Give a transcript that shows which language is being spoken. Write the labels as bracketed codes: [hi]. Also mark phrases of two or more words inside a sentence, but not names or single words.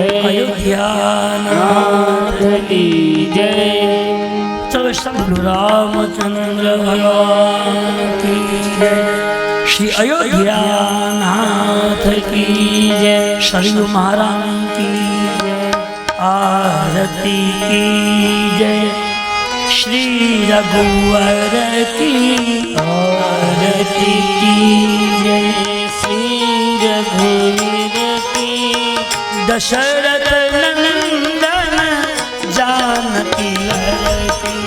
[hi] અયોધ્યાનાથ की जय. [gu] ચલો સાંભળો [hi] रामचंद्र भगवान की जय. श्री अयोध्यानाथ की जय. सरयु महाराज की जय. आरती की जय श्री रघुवर की आरती की जय श्री रघुवीर की दशरथ नंदन जानकी हर की